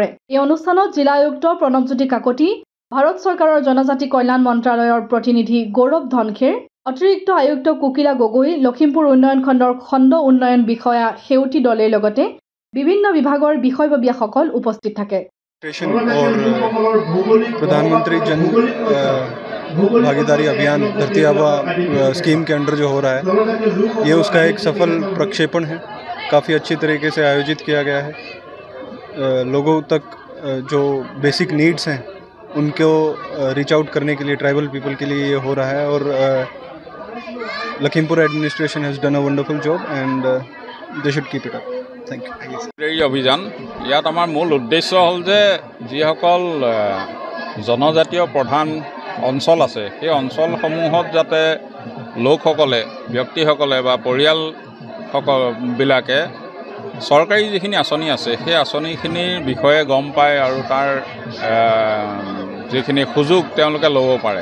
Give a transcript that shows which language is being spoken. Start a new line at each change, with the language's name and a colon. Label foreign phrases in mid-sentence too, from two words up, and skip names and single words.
Assamese: এই অনুষ্ঠানত জিলা আয়ুক্ত প্ৰণৱজ্যোতি কাকতি, ভাৰত চৰকাৰৰ জনজাতি কল্যাণ মন্ত্ৰালয়ৰ প্ৰতিনিধি গৌৰৱ ধনখেৰ, অতিৰিক্ত আয়ুক্ত কুকিলা গগৈ, লখিমপুৰ উন্নয়ন খণ্ডৰ খণ্ড উন্নয়ন বিষয়া সেউতি দলেৰ লগতে বিভিন্ন বিভাগৰ বিষয়ববীয়াসকল উপস্থিত থাকে।
Hindi: और प्रधानमंत्री जन भागीदारी अभियान धरती आबा स्कीम के अंडर जो हो रहा है, ये उसका एक सफल प्रक्षेपण है। काफ़ी अच्छी तरीके से आयोजित किया गया है। लोगों तक जो
English: basic needs
Hindi: हैं उनको
English: reach out
Hindi: करने के लिए
English: tribal people
Hindi: के लिए ये हो रहा है और
English: Lakhimpur administration has done a wonderful job and they should keep it up. Thank you.
Assamese: এই অভিযান ইয়াত আমাৰ মূল উদ্দেশ্য হ'ল যে যিসকল জনজাতীয় প্ৰধান অঞ্চল আছে সেই অঞ্চলসমূহত যাতে লোকসকলে ব্যক্তিসকলে বা পৰিয়ালবিলাকে চৰকাৰী যিখিনি আঁচনি আছে সেই আঁচনিখিনিৰ বিষয়ে গম পায় আৰু তাৰ যিখিনি সুযোগ তেওঁলোকে ল'ব পাৰে।